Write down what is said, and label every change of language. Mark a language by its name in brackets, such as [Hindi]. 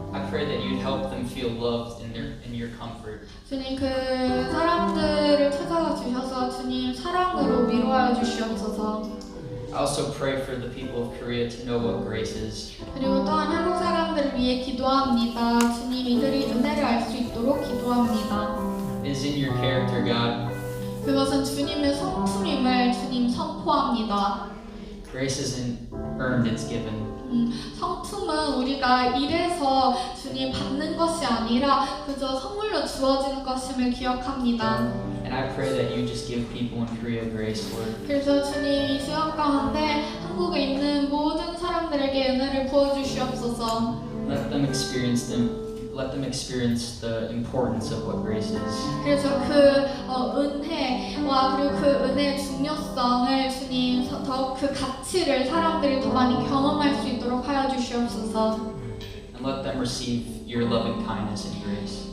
[English] I pray that you'd help them feel loved in your comfort. [Korean] 주님, 그 사람들을 찾아가 주셔서 주님 사랑으로 위로하여 주시옵소서. [English] I also pray for the people of Korea to know what grace is. [Korean] 그리고 또한 한국 사람들을 위해 기도합니다. 주님, 이들이 은혜를 알 수 있도록 기도합니다. [English] It is in your character, God. [Korean] 그것은 주님의 성품임을 주님 선포합니다. [English] Grace isn't earned, it's given. [Korean] 성품은 우리가 일해서 주님 받는 것이 아니라 그저 선물로 주어지는 것임을 기억합니다. [English] And I pray that you just give people in Korea grace, Lord. [Korean] 그래서 주님, 이 시간 가운데 한국에 있는 모든 사람들에게 은혜를 부어주시옵소서. [English] Let them experience the importance of what grace is. [Korean] 그래서 은혜와 그리고 그 은혜의 중요성을 주님 더욱 그 가치를 사람들이 더 많이 경험할 수 있도록 하여 주시옵소서. [English] and let them receive your loving kindness and grace.